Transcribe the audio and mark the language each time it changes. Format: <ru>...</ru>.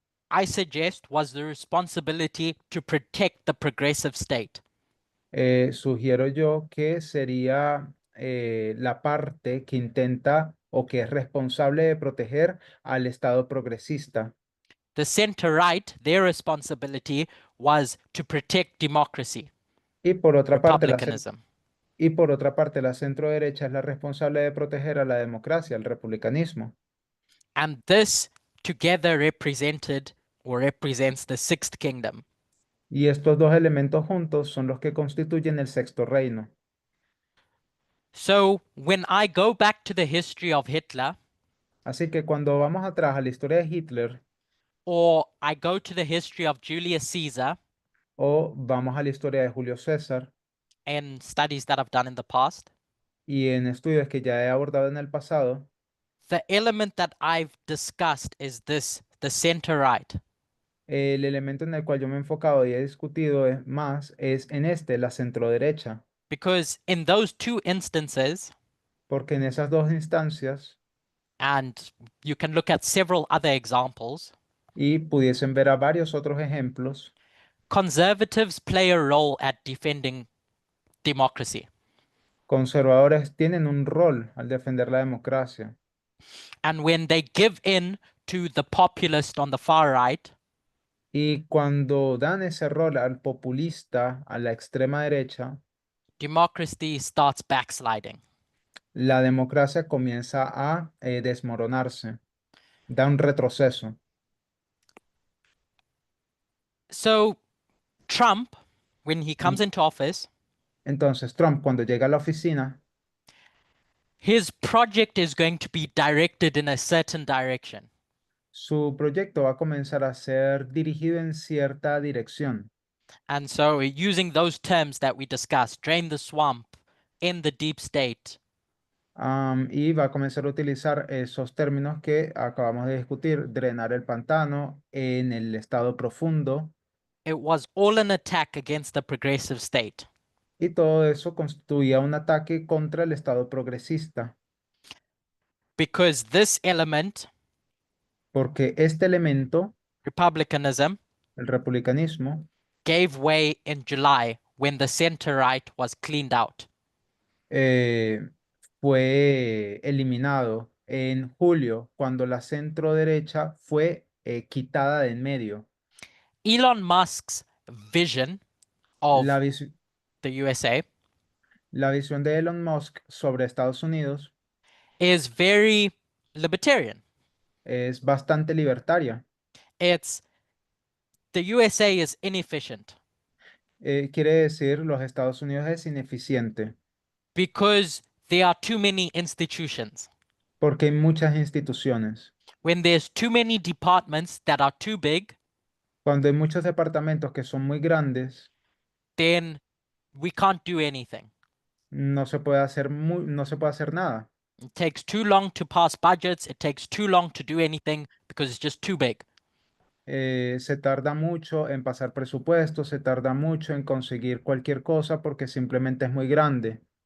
<en>I suggest, was the responsibility to protect the progressive state.</en> <es>sugiero yo que sería la parte que intenta o que es responsable de proteger al estado progresista.</es> <en>The center right, their responsibility was to protect democracy,</en> <es>Y por otra parte,</es> <en>republicanism.</en> <es>la centroderecha es la responsable de proteger a la democracia, al republicanismo.</es> <en>And this together represented or represents the sixth kingdom.</en> <es>Y estos dos elementos juntos son los que constituyen el sexto reino.</es> <en>So when I go back to the history of Hitler,</en> <es>Así que cuando vamos atrás a la historia de Hitler</es> <en>or I go to the history of Julius Caesar</en> <es>o vamos a la historia de Julio César</es> <en>and studies that I've done in the past,</en> <es>y en estudios que ya he abordado en el pasado,</es> <en>the element that I've discussed is this, the center right.</en> <es>el elemento en el cual yo me he enfocado y he discutido es en la centroderecha,</es> <en>Because in those two instances,</en> <es>porque en esas dos instancias,</es> <en>and you can look at several other examples,</en> <es>y pudiesen ver a varios otros ejemplos,</es> <en>conservatives play a role at defending democracy.</en> <es>Conservadores tienen un rol al defender la democracia.</es> <en>And when they give in to the populist on the far right,</en> <es>Y cuando dan ese rol al populista, a la extrema derecha,</es> <en>democracy starts backsliding.</en> <es>la democracia comienza a desmoronarse, da un retroceso.</es> <en>So Trump, when he comes into office,</en> <es>Entonces, Trump, cuando llega a la oficina,</es> <en>his project is going to be directed in a certain direction.</en> <es>su proyecto va a comenzar a ser dirigido en cierta dirección.</es> <en>And so, using those terms that we discussed, drain the swamp, end the deep state,</en> <es>Y va a comenzar a utilizar esos términos que acabamos de discutir, drenar el pantano en el estado profundo,</es> <en>it was all an attack against the progressive state.</en> <es>y todo eso constituía un ataque contra el estado progresista,</es> <en>Because this element,</en> <es>porque este elemento,</es> <en>republicanism,</en> <es>el republicanismo,</es> <en>gave way in July when the center right was cleaned out.</en> <es>fue eliminado en julio cuando la centro derecha fue quitada de en medio.</es> <en>Elon Musk's vision of</en> <es>La, vis-</es> <en>the USA</en> <es>la visión de Elon Musk sobre Estados Unidos</es> <en>is very libertarian.</en> <es>es bastante libertaria.</es> <en>It's the USA is inefficient</en> <es>Quiere decir, los Estados Unidos es ineficiente</es> <en>because there are too many institutions.</en> <es>porque hay muchas instituciones.</es> <en>When there's too many departments that are too big,</en> <es>Cuando hay muchos departamentos que son muy grandes,</es> <en>then we can't do anything.</en> <es>no se puede hacer nada.</es> <en>It takes too long to pass budgets. It takes too long to do anything because it's just too big.</en> <es>Se tarda mucho en pasar presupuestos, se tarda mucho en conseguir cualquier cosa porque simplemente es muy grande.</es>